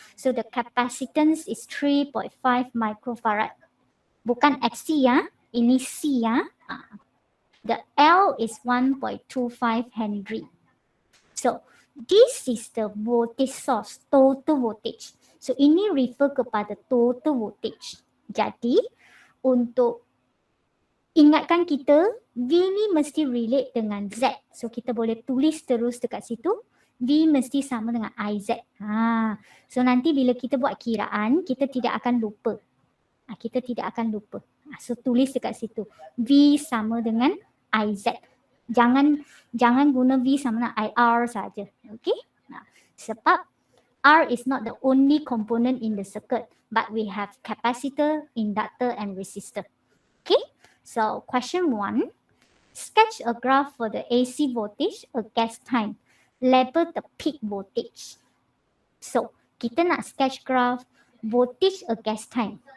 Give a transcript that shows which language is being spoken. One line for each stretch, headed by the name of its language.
English: So the capacitance is 3.5 microfarad.
Malay: Bukan XC ya, ini C ya.
English: The L is 1.25 Henry. So this is the voltage source, total voltage. So ini refer kepada total voltage.
Malay: Jadi untuk ingatkan kita, V ni mesti relate dengan Z. So kita boleh tulis terus dekat situ, V mesti sama dengan IZ. So nanti bila kita buat kiraan, kita tidak akan lupa. Kita tidak akan lupa. So tulis dekat situ, V sama dengan IZ. Jangan guna V sama dengan IR saja.
English: Okay? Sebab R is not the only component in the circuit, but we have capacitor, inductor and resistor. Okay? So question 1, sketch a graph for the AC voltage against time. Label the peak voltage. So
Malay: kita nak
English: sketch graph voltage against time.